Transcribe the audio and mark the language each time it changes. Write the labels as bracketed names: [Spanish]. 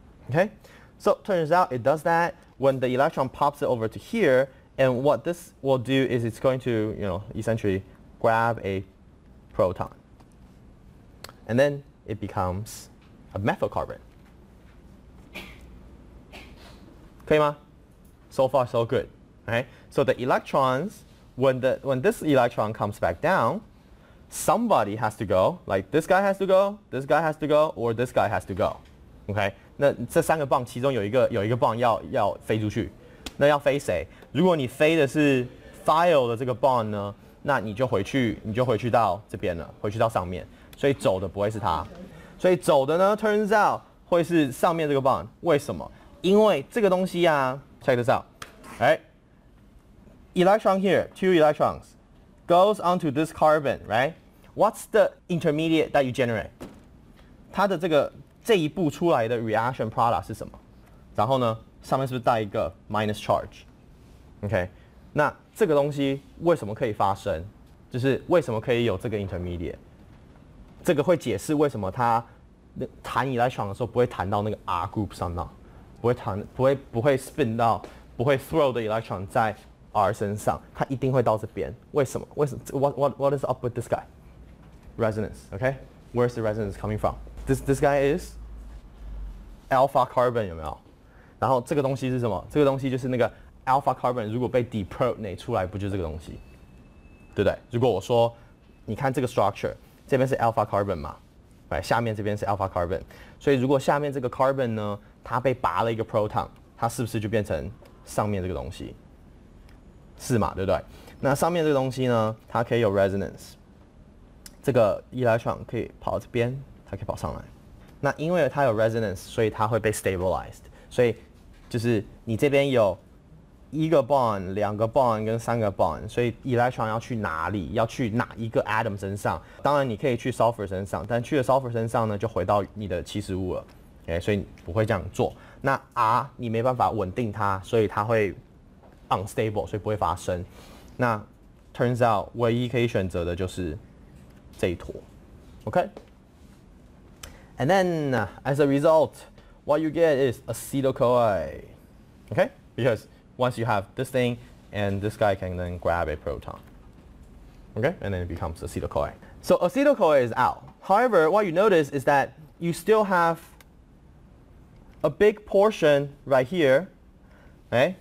[English] Okay, so turns out it does that when the electron pops it over to here, and what this will do is it's going to, essentially grab a proton, and then it becomes a methyl carbon. [Chinese] 可以吗? [English] So far so good. Okay, so the electrons, when this electron comes back down, somebody has to go. Like this guy has to go, this guy has to go, or this guy has to go. [Chinese] Okay, 那这3个棒其中有一个棒要飞出去，那要飞谁？如果你飞的是 thiol 的这个 bond 呢，那你就回去到这边了，回去到上面，所以走的不会是它，所以走的呢 [English] turns out [Chinese] 会是上面这个 bond。为什么？因为这个东西啊 [English] ，check this out， right？ Electron here, 2 electrons, goes onto this carbon, right? What's the intermediate that you generate? [Chinese] 它的这一步出来的 reaction product 是什么？然后呢，上面是不是带一个 minus charge？ OK， 那这个东西为什么可以发生？就是为什么可以有这个 intermediate？ 这个会解释为什么它弹 electron 的时候不会弹到那个 R group 上呢？不会 spin 到，不会 [English] throw the electron [Chinese] 在 R 身上，它一定会到这边。为什么 [English] ？What is up with this guy? Resonance, okay? Where's the resonance coming from? This guy is alpha carbon [Chinese] 有没有？然后这个东西是什么？这个东西就是那个 alpha carbon 如果被 deprotonate 出来，不就是这个东西，对不对？如果我说，你看这个 structure， 这边是 alpha carbon 嘛，对，下面这边是 alpha carbon， 所以如果下面这个 carbon 呢，它被拔了一个 proton， 它是不是就变成上面这个东西？是嘛，对不对？那上面这个东西呢，它可以有 resonance， 这个 electron 可以跑到这边，它可以跑上来。那因为它有 resonance， 所以它会被 stabilized。所以就是你这边有1个 bond、2个 bond 跟3个 bond， 所以 electron 要去哪里？要去哪一个 atom 身上？当然你可以去 sulfur 身上，但去了 sulfur 身上呢，就回到你的起始物了。 Okay， 所以你不会这样做。那 R 你没办法稳定它，所以它会 unstable， 所以不会发生。那 [English] turns out [Chinese] 唯一可以选择的就是这一坨 ，OK？ [English] And then as a result, what you get is acetyl-CoA, okay? Because once you have this thing, and this guy can then grab a proton, okay? And then it becomes acetyl-CoA. So acetyl-CoA is out. However, what you notice is that you still have a big portion right here, okay?